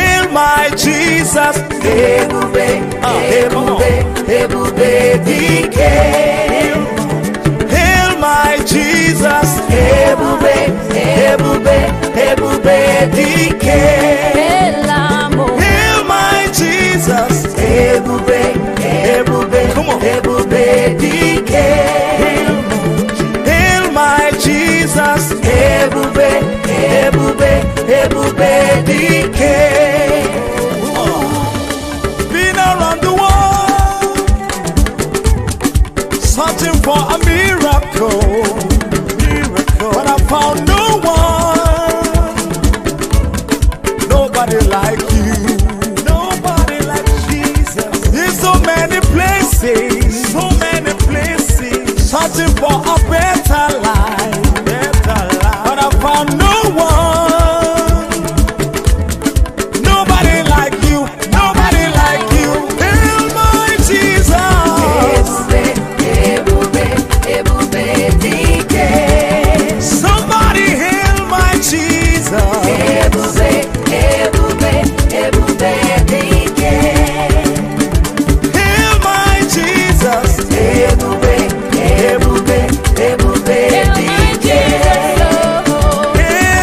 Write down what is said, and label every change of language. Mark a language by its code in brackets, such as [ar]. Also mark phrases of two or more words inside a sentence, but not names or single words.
[en] my Jesus, [ig] Ebube, ebube, ebube dike. [en] hail my Jesus, [ig] Ebube, ebube, ebube dike. [en] hail my Jesus, [ig] Ebube, ebube, [en] Come on. [ig] ebube dike. [en] hail my Jesus, [ig] Ebube, ebube, ebube dike. [en] been around the world, searching for a miracle, but I found no one, nobody like you, nobody like Jesus. In so many places, searching for a better life, but I found no one, nobody like you, nobody like you. Hail my Jesus, [ig] Ebube, ebube dike. [en] somebody hail my Jesus. [ig] Ebube, ebube, ebube dike. [en] Hail my Jesus, [ig] Ebube, ebube, ebube dike. [en] hail